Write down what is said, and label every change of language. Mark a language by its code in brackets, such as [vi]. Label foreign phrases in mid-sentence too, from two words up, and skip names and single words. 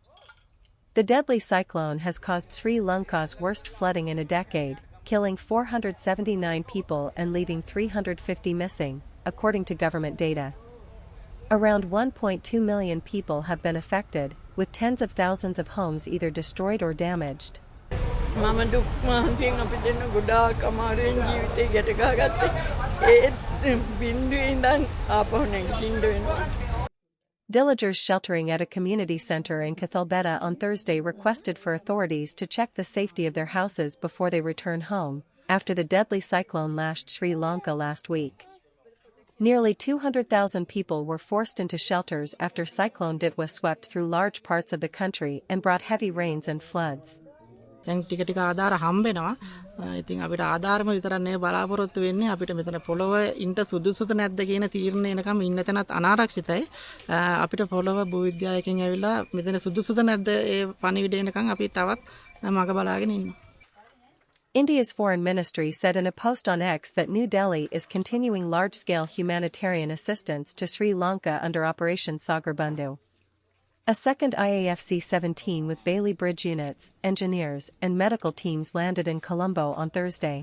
[en] The deadly cyclone has caused Sri Lanka's worst flooding in a decade, killing 479 people and leaving 350 missing, according to government data. Around 1.2 million people have been affected, with tens of thousands of homes either destroyed or damaged. [si] මම දුක් මහන්සියෙන් අපි දෙන්න ගොඩාක් අමාරුවෙන් ජීවිතේ ගැට ගහගත්තේ. ඒත් බින්දුවේ ඉඳන් ආපහු නැගිටින්න වෙනවා. [en] Villagers sheltering at a community center in Cathalbetta on Thursday requested for authorities to check the safety of their houses before they return home, after the deadly cyclone lashed Sri Lanka last week. Nearly 200,000 people were forced into shelters after Cyclone Ditwah swept through large parts of the country and brought heavy rains and floods. [si] දැන් ටික ටික ආධාර හම්බෙනවා. ඉතින් අපිට ආධාරම විතරක් නෙවෙයි බලාපොරොත්තු වෙන්නේ අපිට මෙතන පොළව ඉන්න සුදුසුද නැද්ද කියන තීරණය එනකම් ඉන්න තැනත් අනාරක්ෂිතයි. අපිට පොළව භූවිද්‍යාවකින් ඇවිල්ලා මෙතන සුදුසුද නැද්ද ඒ පණිවිඩය එනකම් අපි තවත් මග බලාගෙන ඉන්නවා. [en] India's foreign ministry said in a post on X that New Delhi is continuing large-scale humanitarian assistance to Sri Lanka under Operation Sagar Bandhu. A second IAFC-17 with Bailey Bridge units, engineers, and medical teams landed in Colombo on Thursday.